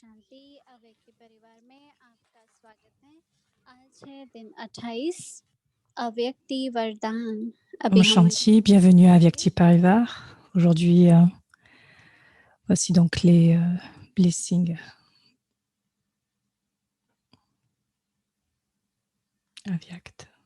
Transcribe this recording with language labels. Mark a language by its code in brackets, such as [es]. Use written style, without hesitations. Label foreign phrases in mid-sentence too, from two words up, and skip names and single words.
[hi] शांति अव्यक्ति परिवार में आपका स्वागत है। आज है दिन 28 अव्यक्ति वरदान। Om अभी हम Shanti, [fr] bienvenue à Avyakti Parivar. Aujourd'hui, voici donc les blessings Avyakt.